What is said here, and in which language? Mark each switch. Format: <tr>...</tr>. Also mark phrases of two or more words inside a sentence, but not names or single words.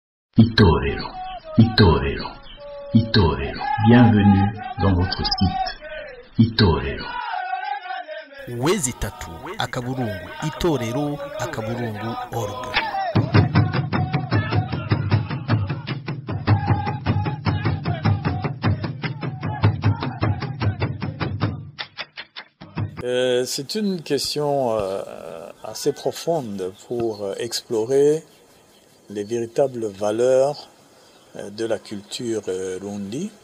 <fr>Itorero, Itorero, Itorero. Bienvenue dans votre site Itorero. Wezi3 akaburungu itorero akaburungu org. C'est une question assez profonde pour explorer les véritables valeurs de la culture Rundi.</fr>